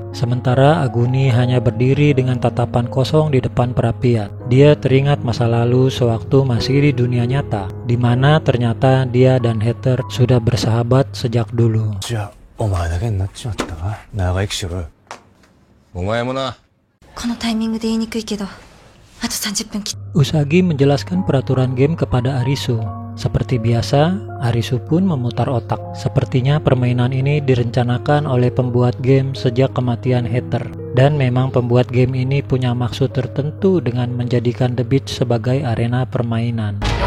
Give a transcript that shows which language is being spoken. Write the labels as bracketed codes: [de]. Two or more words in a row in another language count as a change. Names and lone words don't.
[id] Sementara Aguni hanya berdiri dengan tatapan kosong di depan perapian. Dia teringat masa lalu sewaktu masih di dunia nyata, di mana ternyata dia dan Heather sudah bersahabat sejak dulu. [ja] お前もな。このタイミングで言いにくいけど、あと30分。 [id] Usagi menjelaskan peraturan game kepada Arisu. Seperti biasa, Arisu pun memutar otak. Sepertinya permainan ini direncanakan oleh pembuat game sejak kematian Heather. Dan memang pembuat game ini punya maksud tertentu dengan menjadikan The Beach sebagai arena permainan.